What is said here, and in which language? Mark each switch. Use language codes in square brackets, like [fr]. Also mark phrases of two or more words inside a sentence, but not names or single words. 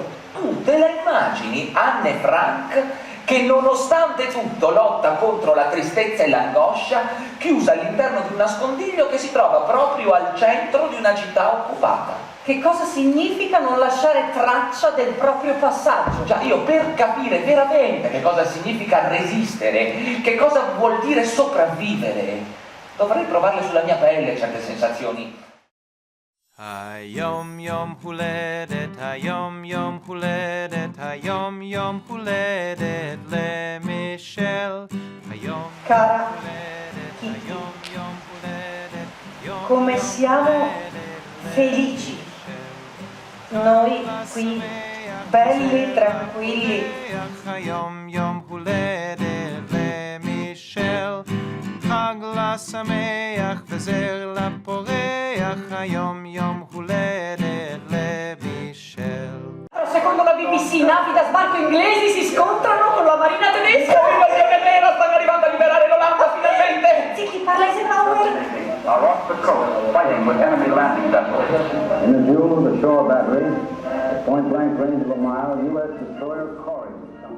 [it] Tu te la immagini Anne Frank che nonostante tutto lotta contro la tristezza e l'angoscia, chiusa all'interno di un nascondiglio che si trova proprio al centro di una città occupata? Che cosa significa non lasciare traccia del proprio passaggio? Già, io per capire veramente che cosa significa resistere, che cosa vuol dire sopravvivere, dovrei provarle sulla mia pelle certe sensazioni. [he] היום יום הולדת, היום יום הולדת, היום יום הולדת למישל. [it] Cara Kitty, come siamo felici. Noi qui, belli, tranquilli. [he] היום יום הולדת למישל. חג לשמח וזר לפורח, היום יום הולדת למישל. [it] Secondo la BBC, navi da sbarco inglesi si scontrano con la marina tedesca. L'invasione nera, stanno arrivando a liberare l'Olanda finalmente! Zitti, parla Eisenhower. [en] Are off the coast, fighting with enemy landing vessels. In the view of the shore battery, at point blank range of a mile, U.S. destroyer Cory.